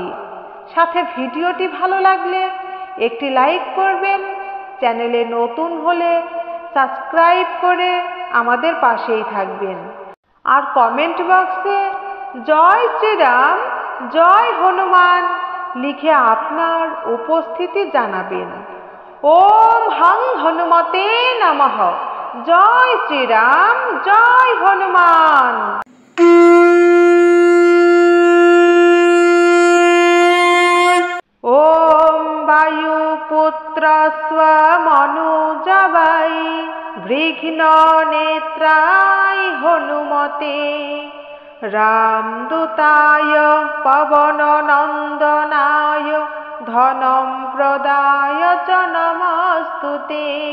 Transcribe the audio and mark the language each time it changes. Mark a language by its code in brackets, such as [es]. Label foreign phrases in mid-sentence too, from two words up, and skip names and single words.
[bn] সাথে ভিডিওটি ভালো লাগলে একটি লাইক করবেন, চ্যানেলে নতুন হলে সাবস্ক্রাইব করে আমাদের পাশেই থাকবেন, আর কমেন্ট বক্সে জয় শ্রীরাম, জয় হনুমান লিখে আপনার উপস্থিতি জানাবেন। [sa] ওম হং হনুমতে নমঃ। জয় শ্রীরাম, জয় হনুমান। ওম বায়ুপুত্র স্বমনুজবাই বিঘ্ন নেত্রায় হনুমতে রামদূতায় পবন নন্দনায় ধনম প্রদায় চ নমস্তুতে।